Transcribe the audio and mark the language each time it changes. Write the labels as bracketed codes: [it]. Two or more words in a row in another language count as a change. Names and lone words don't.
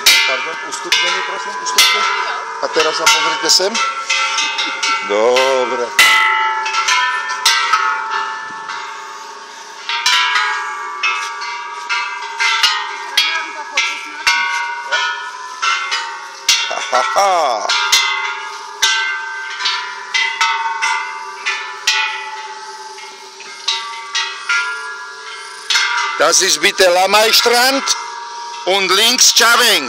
[sk] Pardon, ustupte mi, prosím, ustupte. A teraz sa pozrite sem. Dobre. Haha. [de] Das ist bitte Lamay-Strand und links Chaweng.